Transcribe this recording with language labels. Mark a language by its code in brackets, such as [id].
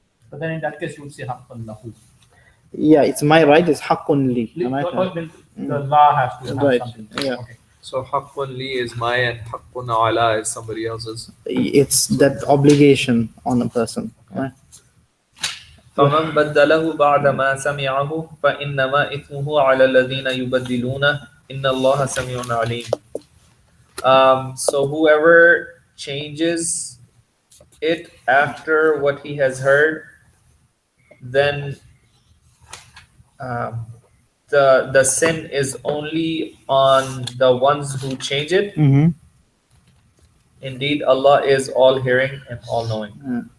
[en] But then in that case you would say haqqan lahu. Yeah, it's my right, it's haqqun li. The law has to have Right, something. yeah. Okay. So haqqun li is my and haqqun ala is somebody else's. It's that obligation on a person, right? [ar] فمن بدله بعد ما سمعه فإنما إثمه على الذين يبدلونه إن الله سميع عليم. [en] So whoever changes it after what he has heard, then the sin is only on the ones who change it. Indeed, Allah is all hearing and all knowing.